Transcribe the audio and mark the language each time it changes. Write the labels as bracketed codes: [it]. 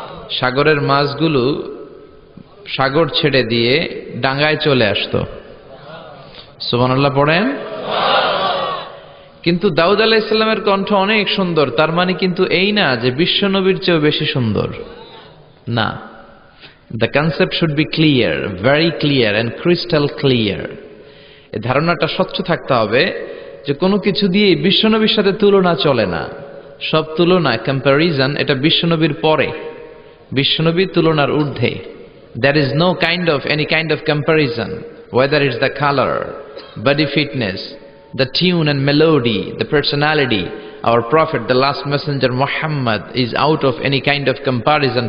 [bn] সাগরের মাছগুলো সাগর ছেড়ে দিয়ে ডাঙ্গায় চলে আসতো। সুবহানাল্লাহ পড়েন। কিন্তু দাউদ আলাইহিস সালামের কণ্ঠ অনেক সুন্দর, তার মানে কিন্তু এই না যে বিশ্ব নবীর চেয়েও বেশি সুন্দর, না। [en] The concept should be clear, very clear and crystal clear. [bn] এই ধারণাটা স্বচ্ছ থাকতে হবে যে কোনো কিছু দিয়ে বিশ্বনবীর সাথে তুলনা চলে না। সব তুলনা, কম্প্যারিজন, এটা বিশ্বনবীর পরে, বিশ্বনবীর তুলনার ঊর্ধ্বে। [en] There is no any kind of comparison, whether it's the color, body fitness, the tune and melody, the personality. Our Prophet, the last messenger Muhammad, is out of any kind of comparison.